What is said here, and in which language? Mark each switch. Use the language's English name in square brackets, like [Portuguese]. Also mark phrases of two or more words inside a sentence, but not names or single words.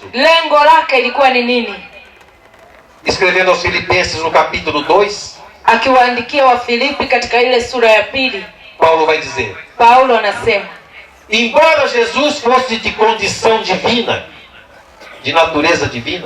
[Swahili] Lengo lake ilikuwa ni nini? [Portuguese] Escrevendo aos Filipenses no capítulo 2, [Swahili] akiwaandikia wa Filipi katika ile sura ya 2, [Portuguese] Paulo vai dizer: [Swahili] Paulo anasema, [Portuguese] embora Jesus fosse de condição divina, de natureza divina.